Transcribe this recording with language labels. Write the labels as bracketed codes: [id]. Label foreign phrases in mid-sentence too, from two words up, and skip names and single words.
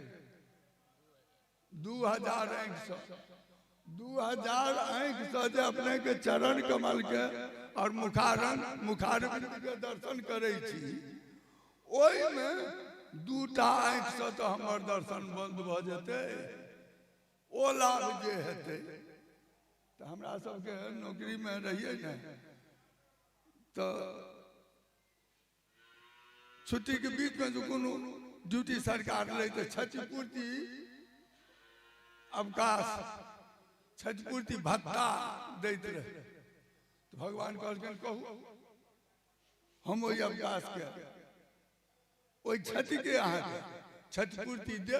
[mai] 2000 आँख से 2000 आँख से जे अपने के चरण कमल के और मुखारविंद के दर्शन करे छी, ओहि में 2टा आँख से तो हमर दर्शन बंद भ जेतै। ओ लाभ जे हेतै तो हमरा सबके नौकरी में रहिए न तो छुट्टी के बीच में जो कोनो ड्यूटी सरकार ले तो क्षतिपूर्ति अवकाश क्षतिपूर्ति भत्ता दैत रहे। तो भगवान कहलखिन कहू हम ओहि अवकाश के ओहि क्षति के अहाँ के क्षतिपूर्ति देव।